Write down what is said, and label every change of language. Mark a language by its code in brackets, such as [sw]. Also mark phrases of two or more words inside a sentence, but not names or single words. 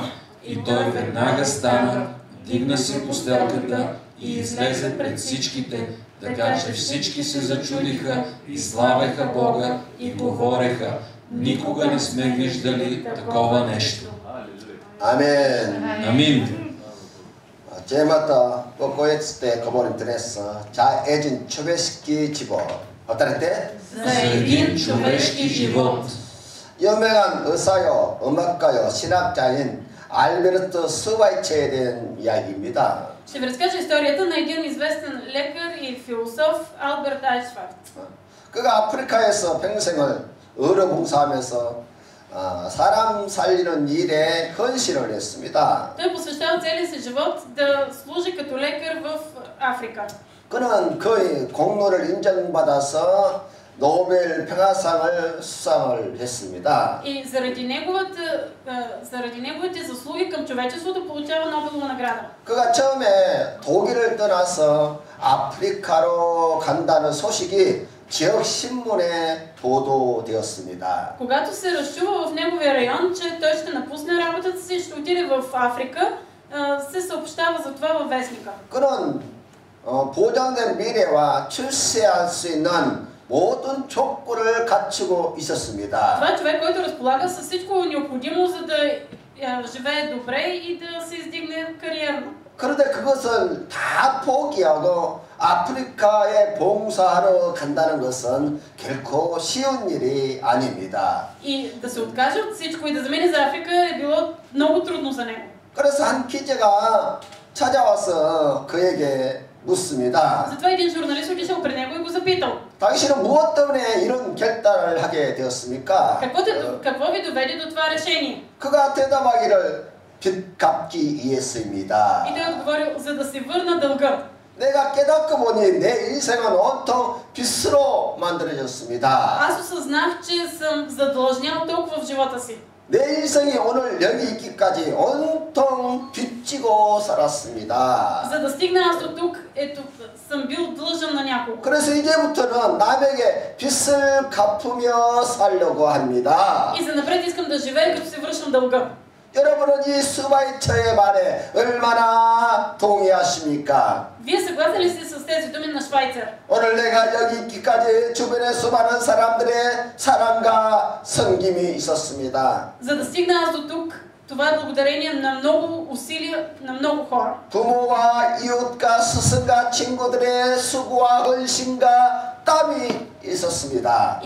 [bg] И той веднага стана, дигна си постелката и излезе пред всичките, така че всички се зачудиха и славеха Бога и говореха: никога не сме виждали такова нещо. Амен. Амин. 제마다 꼬꼬했을 때 거버린 드레스 자애진 човешки живот. [ko] 어떨 때? [bg] За един човешки живот. [ko] 유명한 의사요, 음악가요, 신학자인 알베르트 스와이체에 대한 이야기입니다. [bg] Ще ви разкажа историята на един известен лекар и философ Алберт Айнщайн. [ko] 그가 아프리카에서 평생을 의료 봉사하면서 사람 살리는 일에 헌신을 했습니다. [bg] Той посвещава целия си живот да служи като лекар в Африка. [ko] 그는 그의 공로를 인정받아서 노벨 평화상을 수상을 했습니다. [bg] И заради неговите заслуги към човечеството получава Нобелова награда. [ko] 그가 처음에 독일을 떠나서 아프리카로 간다는 소식이 지역 신문에 보도되었습니다. [bg] Когато се разчува в неговия район, че той ще напусне работата си и ще отиде в Африка, се съобщава за това във вестника. [ko] 그는 보장된 미래와 출세할 수 있는 모든 조건을 갖추고 있었습니다. [bg] Това е човек, който разполага с всичко необходимо, за да живее добре и да се издигне кариерно. [ko] 그런데 그것을 다 포기하고 아프리카에 봉사하러 간다는 것은 결코 쉬운 일이 아닙니다. [bg] И да се откаже от всичко и да замине за Африка е било много трудно за него. [ko] 그래서 한 기자가 찾아와서 그에게 묻습니다. [bg] Затова един журналист отишъл при него и го запитал: [ko] 당신은 무엇 때문에 이런 결단을 하게 되었습니까? [bg] Какво ви доведе до това решение? [ko] 그가 대답하기를 빚 갚기 위해서입니다. [bg] И той отговорил: за да си върна дълга. [ko] 내가 깨닫고 보니 내 인생은 온통 빚으로 만들어졌습니다. [bg] Аз осъзнах, че съм задлъжнял толкова в живота си. [ko] 내 인생이 오늘 여기 있기까지 온통 빚지고 살았습니다. [bg] За да стигна аз до тук, ето, съм бил длъжен на няколко. [ko] 그래서 이제부터는 남에게 빚을 갚으며 살려고 합니다. [bg] И за напред искам да живея, като се връщам дълга. [ko] 여러분은 이 스와이처의 말에 얼마나 동의하십니까? [bg] Вие съгласни ли сте с тези думи на Швайцер? [ko] 오늘 내가 여기 있기까지 주변에 수많은 사람들의 사랑과 섬김이 있었습니다. [bg] За да стигна аз до тук, това е благодарение на много усилия на много хора. [ko] 부모와 이웃과 스승과 친구들의 수고와 헌신과 땀이 있었습니다.